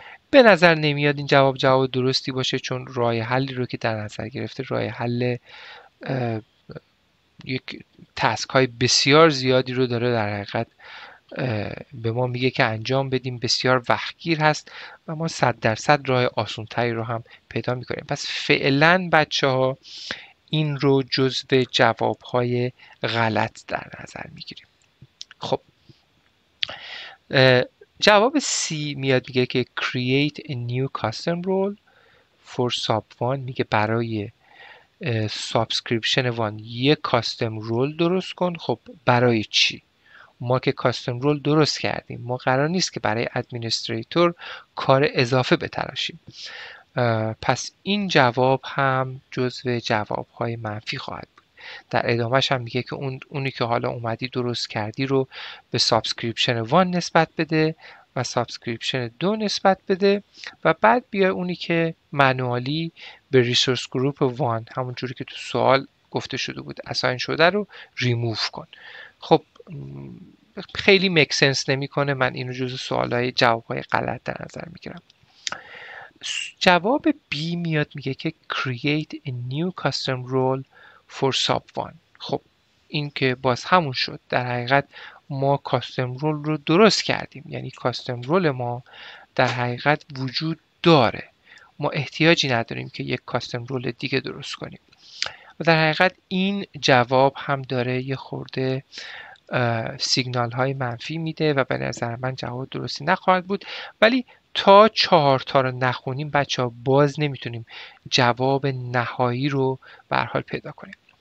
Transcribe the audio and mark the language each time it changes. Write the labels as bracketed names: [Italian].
[Persian] به نظر نمیاد این جواب درستی باشه، چون راه حلی رو که در نظر گرفته راه حل یک تسک های بسیار زیادی رو داره در حقیقت به ما میگه که انجام بدیم، بسیار وقتگیر هست و ما 100% راه آسان تری رو هم پیدا میکنیم. پس فعلا بچه ها این رو جزو جواب های غلط در نظر میگیریم. خب جواب C میاد میگه که [English] create a new custom role for sub1. [Persian] میگه برای سابسکریپشن 1 یک کاستم رول درست کن. خب برای چی؟ ما که کاستم رول درست کردیم، ما قرار نیست که برای ادمینستریتور کار اضافه بتراشیم. پس این جواب هم جزو جوابهای منفی خواهد بود. در ادامهش هم میگه که اونی که حالا اومدی درست کردی رو به سابسکریپشن 1 نسبت بده و سابسکریپشن 2 نسبت بده و بعد بیا اونی که منوالی به ریسورس گروپ 1 همون جوری که تو سوال گفته شده بود اساین شده رو ریموو کن. خب خیلی میک سنس نمیکنه، من اینو جزو سوالای جوابهای غلط در نظر میگیرم. جواب B میاد میگه که [English] create a new custom role for sub 1. [Persian] خب این که باز همون شد، در حقیقت ما کاستم رول رو درست کردیم، یعنی کاستم رول ما در حقیقت وجود داره، ما احتیاجی نداریم که یک کاستم رول دیگه درست کنیم. و در حقیقت این جواب هم داره یه خورده سیگنال های منفی میده و به نظر من جواب درستی نخواهد بود، ولی تا 4 تا رو نخونیم بچه ها باز نمیتونیم جواب نهایی رو به هر حال پیدا کنیم.